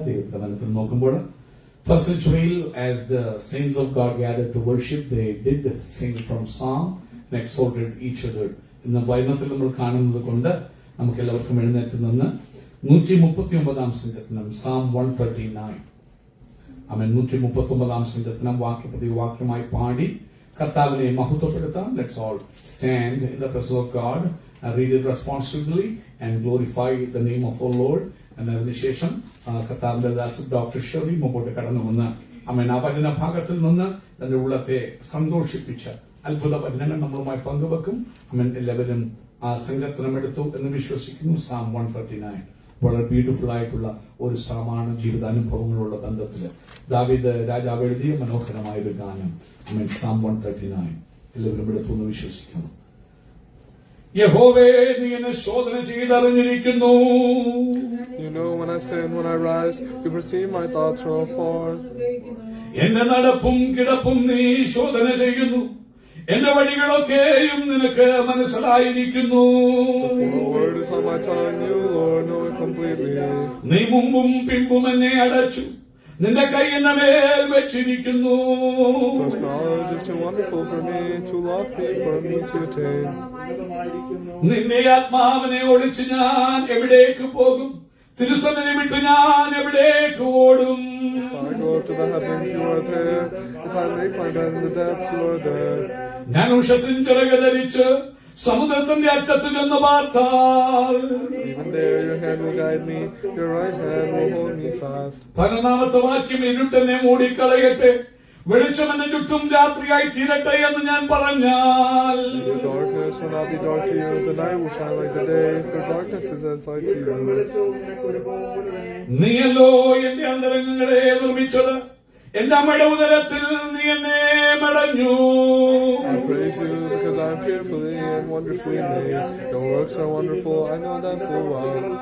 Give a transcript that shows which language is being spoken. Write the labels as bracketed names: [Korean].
[Malayalam] ദൈവത്തിന്റെ മനത്തിൽ നോക്കുമ്പോൾ [English] first century, as the saints of God gathered to worship, they did sing from psalm and exhorted each other. [Malayalam] ഇന്ന് വചനത്തിൽ നമ്മൾ കാണുന്നത് കൊണ്ട് നമുക്ക് എല്ലാവർക്കും എഴുന്നേറ്റ് നിന്ന് 139 സങ്കീർത്തനം Psalm 139 ആമേൻ 139 സങ്കീർത്തനം വാക്യപ്രതി വാക്യമായി പാടി കർത്താവിനെ മഹത്വപ്പെടുത്താം. [English] Let's all stand in the presence of God and read it responsibly and glorify the name of our Lord. [Malayalam] അതിനുശേഷം കർത്താവിന്റെ ദാസൻ ഡോക്ടർ ഷെറി മുമ്പോട്ട് കടന്നു വന്ന് ആമേൻ ആ വചന ഭാഗത്തിൽ നിന്ന് തന്റെ ഉള്ളത്തെ സന്തോഷിപ്പിച്ച അത്ഭുത വചനങ്ങൾ നമ്മളുമായി പങ്കുവെക്കും. ആമേൻ എല്ലാവരും ആ സങ്കീർത്തനം എടുത്തു എന്ന് വിശ്വസിക്കുന്നു. Psalm 139 വളരെ ബ്യൂട്ടിഫുൾ ആയിട്ടുള്ള ഒരു സാമാണ്. ജീവിതാനുഭവങ്ങളുള്ള ബന്ധത്തില് ദാവീദ് രാജാവ് എഴുതിയ മനോഹരമായ ഒരു ഗാനം. ആമേൻ Psalm 139 എല്ലാവരും എടുത്തു എന്ന് വിശ്വസിക്കുന്നു. യഹോവേ, നീ എന്നെ ശോധന ചെയ്തറിഞ്ഞിരിക്കുന്നു. [English] You know when I sit and when I rise, you perceive my thoughts from afar. [Malayalam] എന്റെ നടപ്പും കിടപ്പും നീ ശോധന ചെയ്യുന്നു. എന്റെ വഴികളൊക്കെയും നിനക്ക് മനസ്സിലായിരിക്കുന്നു. [English] The word is on my tongue, you Lord know it completely. [Malayalam] നീ മുമ്പും പിമ്പും എന്നെ അടച്ചു, നിന്റെ കൈ എന്നെ മേൽ വെച്ചിരിക്കുന്നു. [English] Such knowledge is too wonderful for me, too lofty for me to attain. [Malayalam] നിന്റെ ആത്മാവിനെ ഒളിച്ച് ഞാൻ എവിടേക്ക് പോകും? തിരുസന്നിധി വിട്ട് ഞാൻ എവിടേക്ക് ഓടും? [English] If I go up to the heavens, you are there. If I make my bed in the depths, you are there. [Malayalam] ഞാൻ ഉഷസ്സിൻ ചിറക ധരിച്ച് സമുദ്രത്തിന്റെ അറ്റത്ത് ചെന്ന് പാർത്താൽ [English] Even there your hand will guide me, your right hand will hold me fast. [Malayalam] 11ാമത്തെ വാക്യം, ഇരുട്ടെന്നെ മൂടിക്കളയട്ടെ, വെളിച്ചം എന്നെ ചുറ്റും രാത്രിയായി തീരട്ടെ എന്ന് ഞാൻ പറഞ്ഞാൽ [English] The darkness will not be dark to you, the night will shine like the day, for darkness is as light to you. [Malayalam] നീയല്ലോ എന്റെ അന്തരംഗങ്ങളെ നിർമ്മിച്ചത്, എന്റെ അമ്മയുടെ ഉദരത്തിൽ നീ എന്നെ മെടഞ്ഞു. [English] I praise you because I am fearfully and wonderfully made. Your works are wonderful, I know that full well.